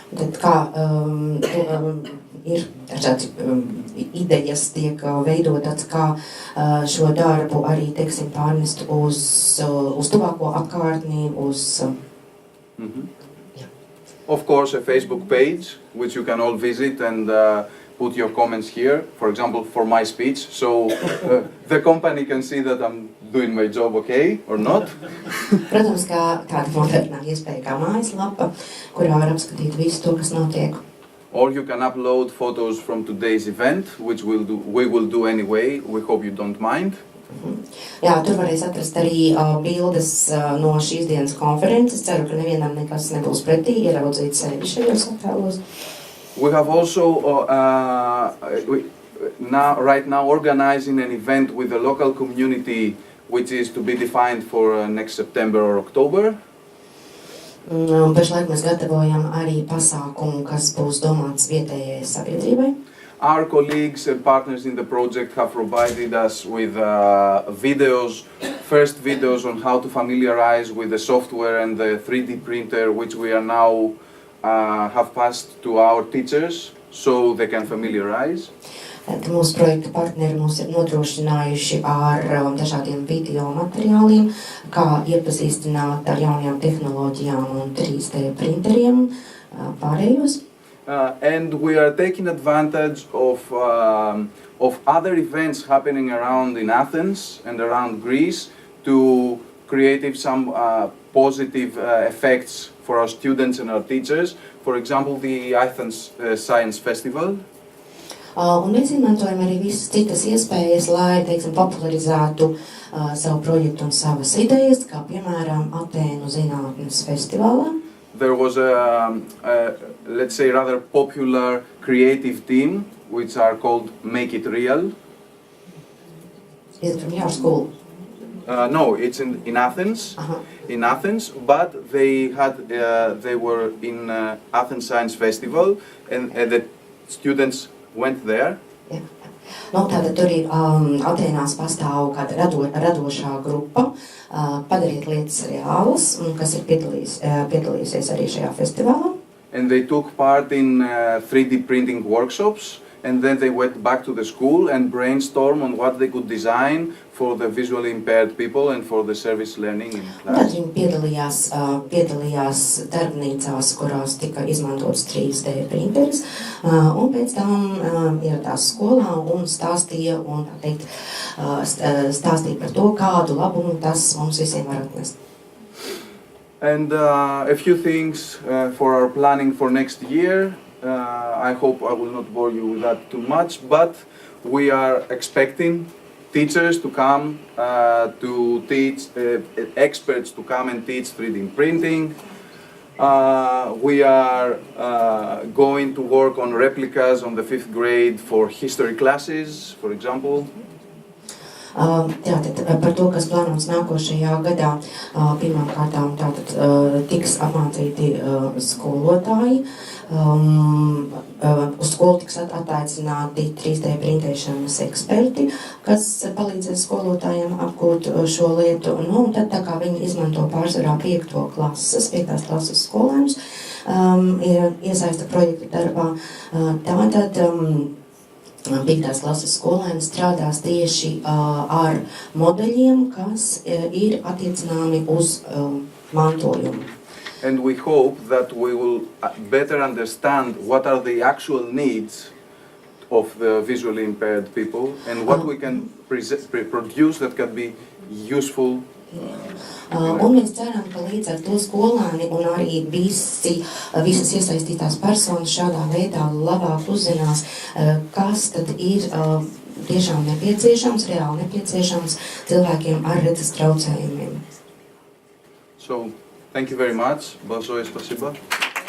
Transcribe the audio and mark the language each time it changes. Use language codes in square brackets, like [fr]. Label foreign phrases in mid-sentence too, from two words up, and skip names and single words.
[lv] Tad kā ir dažādi idejas tiek veidotas, kā šo darbu arī, teiksim, pārnest uz tuvāko apkārtni, uz... [en] Of course, a Facebook page, which you can all visit and put your comments here, for example, for my speech, so the company can see that I'm doing my job okay or not. [lv] Protams, kā tāda modernā iespēja kā mājaslapa, kurā var apskatīt visu to, kas notiek. [en] Or you can upload photos from today's event, which we will do anyway. We hope you don't mind. [lv] Jā, tur varēs atrast arī bildes no šīs dienas konferences. Ceru, ka nevienam nekas nebūs pretī ieraudzīt sevi šajos attēlos. [en] We have also right now organizing an event with the local community, which is to be defined for next September or October. [lv] Pašlaik mēs gatavojam arī pasākumu, kas būs domāts vietējai sabiedrībai. [en] Our colleagues and partners in the project have provided us with first videos on how to familiarize with the software and the 3D printer, which we are now have passed to our teachers so they can familiarize. [lv] Mūsu projekta partneri mūs ir nodrošinājuši ar dažādiem video materiāliem, kā iepazīstināt ar jaunajām tehnoloģijām un 3D printeriem pārējos. [en] And we are taking advantage of other events happening around in Athens and around Greece to create some positive effects for our students and our teachers. For example, the Athens Science Festival. [lv] Un mēs izmantojam arī visas citas iespējas, lai, teiksim, popularizētu savu projektu un savas idejas, kā piemēram Atēnu zinātnes festivālā. [en] There was let's say, rather popular creative team, which are called Make It Real. Is it from your school? No, it's in Athens. In Athens, but they were in Athens Science Festival, and the students went there. Yeah. [lv] No, tātad tur ir Atēnās pastāv kāda radošā grupa, padariet lietas reālas, kas ir piedalījusies arī šajā festivālā. [en] And they took part in 3D printing workshops, and then they went back to the school and brainstormed on what they could design for the visually impaired people and for the service learning in class. [lv] Tad viņi piedalījās darbnīcās, kurās tika izmantots 3D printeris, un pēc tam ieradās skolā un stāstīja par to, kādu labumu tas mums visiem var atnest. [en] And a few things for our planning for next year. I hope I will not bore you with that too much, but we are expecting teachers to come to teach, experts to come and teach 3D printing. We are going to work on replicas on the 5th grade for history classes, for example. [lv] Tātad par to, kas plānots nākošajā gadā, pirmām kārtām tātad tiks apmācīti skolotāji, uz skolu tiks attaicināti 3D printēšanas eksperti, kas palīdzēs skolotājiem apgūt šo lietu, un tad tā kā viņi izmanto pārsvarā 5. klases skolēnus, iesaista projekta darbā, tātad 5. klases skolēni strādās tieši ar modeļiem, kas ir attiecināmi uz mantojumu. [en] And we hope that we will better understand what are the actual needs of the visually impaired people and what we can produce that can be useful. [lv] Un mēs ceram, ka līdz ar to skolēni un arī visas iesaistītās personas šādā veidā labāk uzzinās, kas tad ir tiešām nepieciešams, reāli nepieciešams cilvēkiem ar redzes traucējumiem. [en] So, thank you very much. [ru] Большое спасибо.